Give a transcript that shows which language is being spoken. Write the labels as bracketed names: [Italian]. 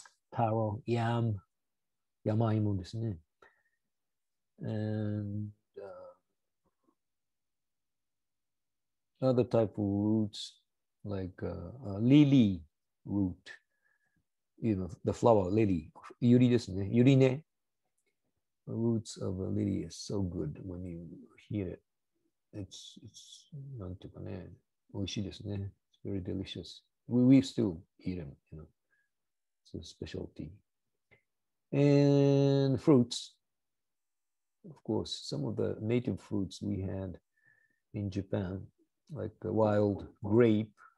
[English] Taro, yam, 山芋ですね。 And other type of roots, like lily root, the flower lily, ユリですね。ユリね。 The roots of a lily is so good when you hear it. [Japanese] It's なんていうかね、美味しいですね。 [English] It's very delicious. We still eat them, It's a specialty. And fruits. Of course, some of the native fruits we had in Japan, like wild grape.